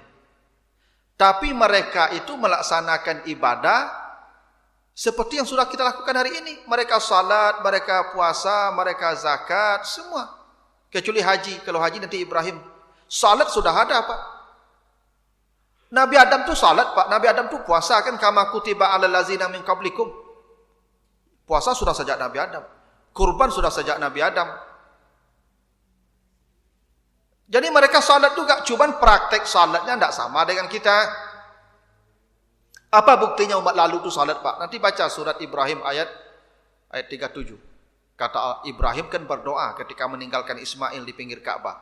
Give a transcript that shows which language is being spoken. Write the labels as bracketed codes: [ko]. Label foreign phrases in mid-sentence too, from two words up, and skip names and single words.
[id] Tapi mereka itu melaksanakan ibadah seperti yang sudah kita lakukan hari ini. Mereka salat, mereka puasa, mereka zakat, semua. Kecuali haji. Kalau haji nanti Ibrahim. Salat sudah ada, Pak. Nabi Adam tu salat, Pak. Nabi Adam tu puasa kan, [ar] كما كتب على الذين من قبلكم. [id] Puasa sudah sejak Nabi Adam. Kurban sudah sejak Nabi Adam. Jadi mereka salat juga, cuman praktek salatnya tidak sama dengan kita. Apa buktinya umat lalu itu salat, Pak? Nanti baca surat Ibrahim ayat 37. Kata Ibrahim kan berdoa ketika meninggalkan Ismail di pinggir Ka'bah.